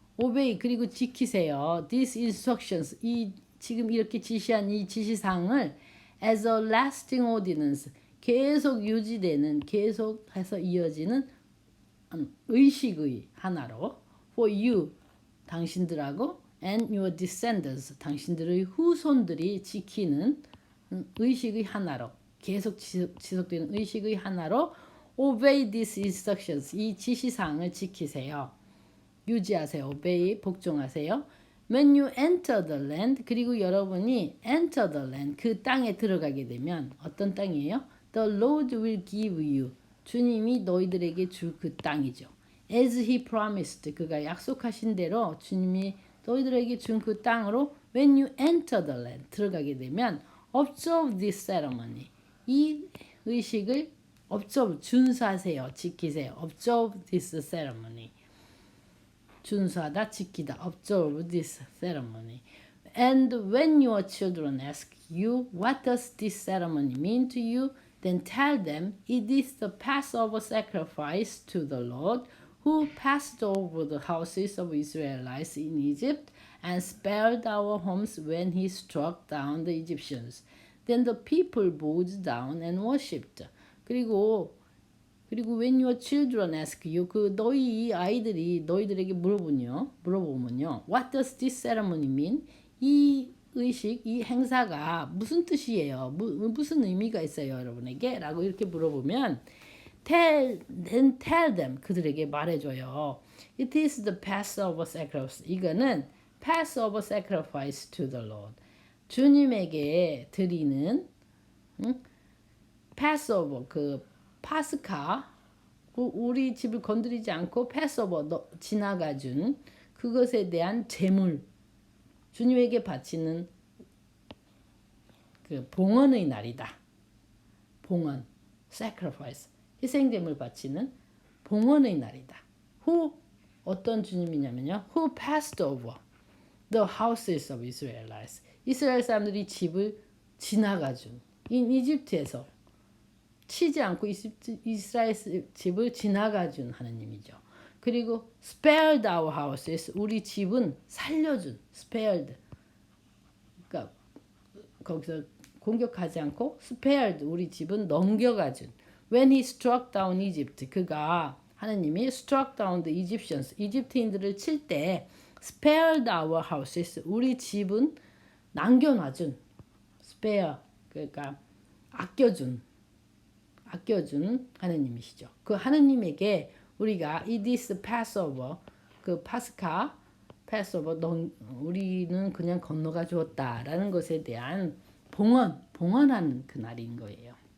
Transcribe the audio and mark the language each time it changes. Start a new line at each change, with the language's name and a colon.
Korean: obey 그리고 지키세요.
English: These instructions
Korean: 지금 이렇게 지시한 이 지시사항을
English: as a lasting ordinance
Korean: 계속 유지되는 계속해서 이어지는 의식의 하나로 for you 당신들하고
English: and your descendants
Korean: 당신들의 후손들이 지키는 의식의 하나로 계속 지속되는 의식의 하나로
English: obey these instructions
Korean: 이 지시사항을 지키세요. 유지하세요. obey 복종하세요.
English: When you enter the land
Korean: 그리고 여러분이
English: enter the land
Korean: 그 땅에 들어가게 되면 어떤 땅이에요?
English: The Lord will give you
Korean: 주님이 너희들에게 줄 그 땅이죠.
English: As he promised
Korean: 그가 약속하신 대로 주님이 너희들에게 준 그 땅으로
English: when you enter the land
Korean: 들어가게 되면
English: observe this ceremony
Korean: 이 의식을 observe 준수하세요. 지키세요.
English: observe this ceremony
Korean: 준수하다 지키다
English: observe this ceremony and when your children ask you what does this ceremony mean to you then tell them it is the Passover sacrifice to the Lord who passed over the houses of Israelites in Egypt and spared our homes when he struck down the Egyptians. Then the people bowed down and worshipped.
Korean: 그리고
English: when your children ask you
Korean: 그 너희 아이들이 너희들에게 물어보면요.
English: What does this ceremony mean?
Korean: 이 의식, 이 행사가 무슨 뜻이에요? 무슨 의미가 있어요, 여러분에게? 라고 이렇게 물어보면
English: tell them
Korean: 그들에게 말해줘요.
English: It is the Passover sacrifice.
Korean: 이거는
English: Passover sacrifice to the Lord.
Korean: 주님에게 드리는 Passover 그 파스카 우리 집을 건드리지 않고 패스오버 지나가준 그것에 대한 제물 주님에게 바치는 그 봉헌의 날이다. 봉헌 sacrifice 희생제물 바치는 봉헌의 날이다. Who 어떤 주님이냐면요.
English: Who passed over the houses of Israelites.
Korean: 이스라엘 사람들이 집을 지나가준 이집트에서 치지 않고 이스라엘 집을 지나가준 하나님이죠. 그리고
English: spared our houses.
Korean: 우리 집은 살려준. spared. 그러니까 거기서 공격하지 않고 spared. 우리 집은 넘겨가준.
English: When he struck down Egypt.
Korean: 그가 하나님이
English: struck down the Egyptians.
Korean: 이집트인들을 칠 때
English: spared our houses.
Korean: 우리 집은 남겨놔준. spare. 그러니까 아껴준 하나님이시죠. 그 하나님에게 우리가
English: this Passover,
Korean: 그 파스카 Passover, 우리는 그냥 건너가 주었다라는 것에 대한 봉헌하는 그 날인 거예요.